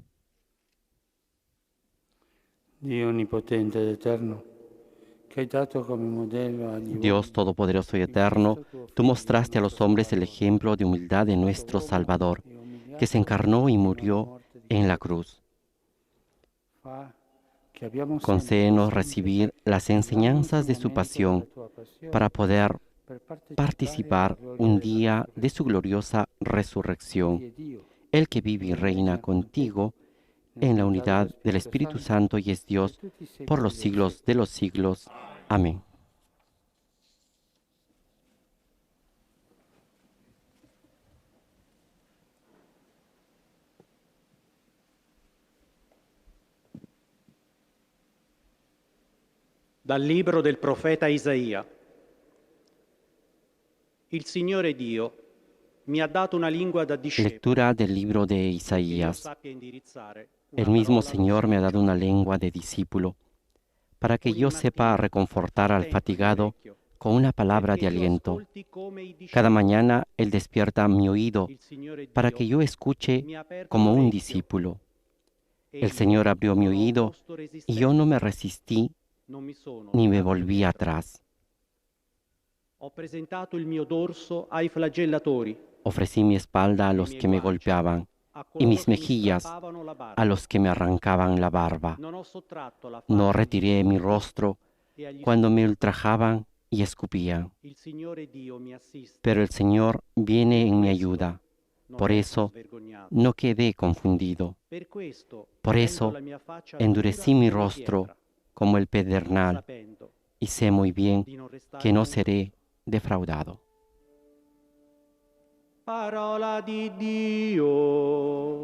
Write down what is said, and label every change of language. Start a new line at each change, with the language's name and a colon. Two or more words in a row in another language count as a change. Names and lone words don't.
Italian: Dio onnipotente ed eterno, que hai dato come modello agli
Spanish: Dios Todopoderoso y Eterno, tú mostraste a los hombres el ejemplo de humildad de nuestro Salvador, que se encarnó y murió en la cruz. Concédenos recibir las enseñanzas de su pasión para poder participar un día de su gloriosa resurrección, el que vive y reina contigo en la unidad del Espíritu Santo y es Dios por los siglos de los siglos. Amén.
Italian: Dal libro del profeta Isaia. Il Signore Dio mi ha dato una lingua da discepolo.
Spanish: Lectura del libro de Isaías. El mismo Señor me ha dado una lengua de discípulo, para que yo sepa reconfortar al fatigado con una palabra de aliento. Cada mañana Él despierta mi oído, para que yo escuche como un discípulo. El Señor abrió mi oído, y yo no me resistí ni me volví atrás.
Italian: Ho presentato il mio dorso ai flagellatori,
Spanish: Ofrecí mi espalda a los que me golpeaban y mis mejillas a los que me arrancaban la barba.
Italian: non ho sottratto la
Spanish: No
Italian: faccia
Spanish: retiré mi rostro
Italian: e agli
Spanish: cuando me ultrajaban y escupían.
Italian: Il Signore Dio mi assiste.
Spanish: Pero el Señor viene en mi ayuda.
Italian: Non
Spanish: Por
Italian: resto
Spanish: eso
Italian: svergognato.
Spanish: no quedé confundido.
Italian: Per questo
Spanish: Por
Italian: rendo
Spanish: eso
Italian: la mia faccia
Spanish: endurecí
Italian: dura
Spanish: mi
Italian: come
Spanish: rostro
Italian: pietra,
Spanish: como el pedernal
Italian: sapendo
Spanish: y sé muy bien
Italian: di non restare
Spanish: que no
Italian: confuso.
Spanish: seré defraudado.
Italian: Parola di Dio.